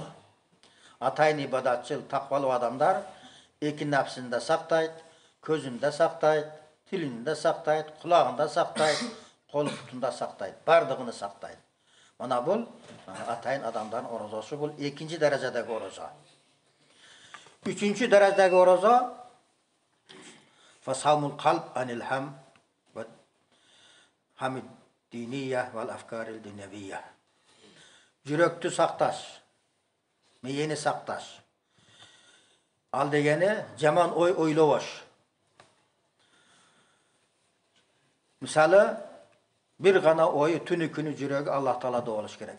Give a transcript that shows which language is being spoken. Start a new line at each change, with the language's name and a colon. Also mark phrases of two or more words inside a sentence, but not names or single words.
Kyrgyz: Атайын ибадатчыл, таквалуу адамдар эки напсын да сактайт, көзүн да сактайт, тилин да сактайт, кулагын да сактайт, кол бутун да сактайт, бардыгын сактайт. Мана бул атайын адамдардын орозосу, бул экинчи даражадагы орозо. Үчүнчү даражадагы орозо
Arabic: فصوم القلب عن الهم والهميد الدينية والأفكار الدنيوية.
Kyrgyz: Жүрөктү сакташ, мээни сакташ. Ал дегени жаман ой ойлобош. Мисалы, бир гана ою түнү күнү жүрөгү Аллах Таалада болуш керек.